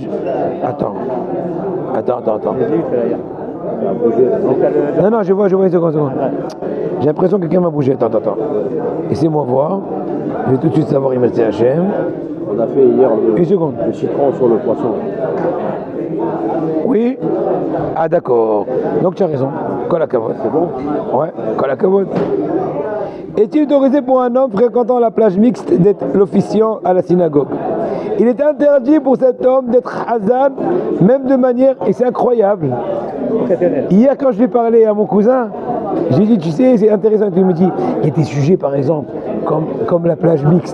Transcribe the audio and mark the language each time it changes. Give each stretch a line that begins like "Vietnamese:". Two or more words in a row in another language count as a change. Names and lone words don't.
French: Attends. Non, je vois une seconde. J'ai l'impression que quelqu'un m'a bougé. Attends. Laissez-moi voir. Je vais tout de suite savoir, il m'a dit HM. On a fait hier une seconde. Le citron sur le poisson. Oui. Ah d'accord. Donc tu as raison.
Hebrew: כל הכבוד.
French: C'est bon? Ouais,
Hebrew: כל הכבוד.
French: Est-il autorisé pour un homme fréquentant la plage mixte d'être l'officiant à la synagogue? Il est interdit pour cet homme d'être hazan, même de manière, et c'est incroyable. Hier quand je lui ai parlé à mon cousin, j'ai dit tu sais c'est intéressant, il me dit il y a des sujets par exemple comme la plage mixte.